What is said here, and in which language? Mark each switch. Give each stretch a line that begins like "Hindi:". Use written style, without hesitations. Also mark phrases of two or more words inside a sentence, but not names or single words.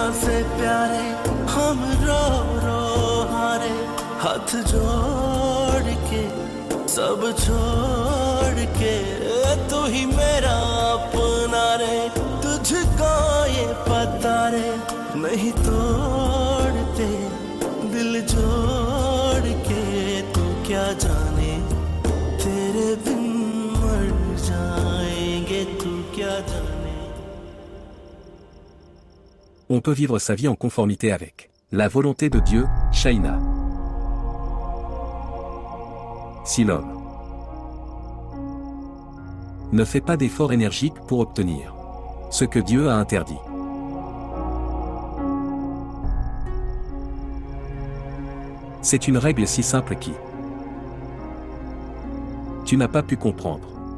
Hindi: से प्यारे हम रो हारे हाथ जोड़ के सब छोड़ के तू ही मेरा अपना रे तुझको ये पता रे नहीं तोड़ते दिल जोड़ के तू क्या जाने तेरे बिन मर जाएंगे तू क्या जाने.
French: On peut vivre sa vie en conformité avec la volonté de Dieu, Shaina. Si l'homme ne fait pas d'efforts énergiques pour obtenir ce que Dieu a interdit, c'est une règle si simple qui tu n'as pas pu comprendre.